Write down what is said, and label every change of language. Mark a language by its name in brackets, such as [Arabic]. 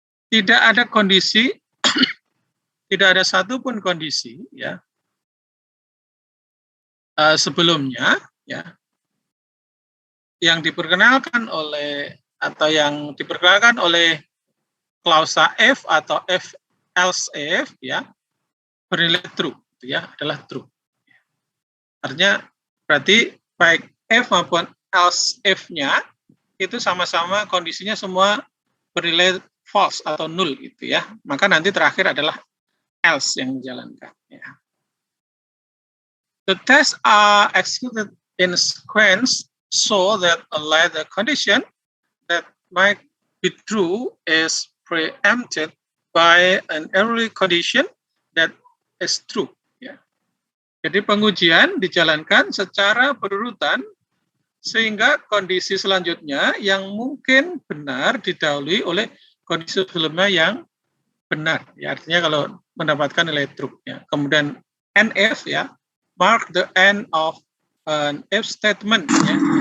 [Indonesian] tidak ada kondisi, tidak ada satupun kondisi, ya, sebelumnya, ya, yang diperkenalkan oleh atau yang diperkenalkan oleh klausa if atau if else if, ya, bernilai true, ya, adalah true. Artinya berarti baik if maupun else if-nya itu sama-sama kondisinya semua bernilai false atau null, gitu, ya. Maka nanti terakhir adalah else yang dijalankan, ya. [English] The tests are executed in sequence so that a later condition that might be true is preempted by an early condition that is true. [Indonesian] Ya. Jadi pengujian dijalankan secara berurutan sehingga kondisi selanjutnya yang mungkin benar didahului oleh kondisi sebelumnya yang benar. Ya, artinya kalau mendapatkan nilai true. Ya. Kemudian NF, ya, [English] mark the end of an if statement. [Indonesian] Ya.